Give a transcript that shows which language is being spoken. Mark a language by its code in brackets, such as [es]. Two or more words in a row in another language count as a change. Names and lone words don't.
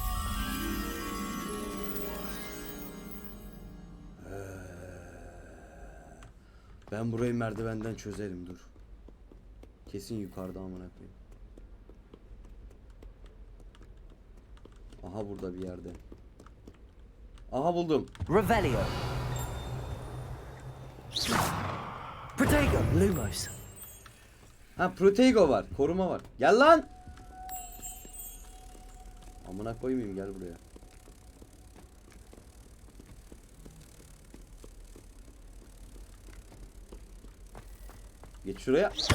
[tr] Ben burayı merdivenden çözerim, dur. Kesin yukarıda amına koyayım. Aha burada bir yerde. Aha buldum. Revelio. Protego. Lumos. Ha, Protego var, koruma var. Gel lan. Amına koymayayım, gel buraya. Geç şuraya.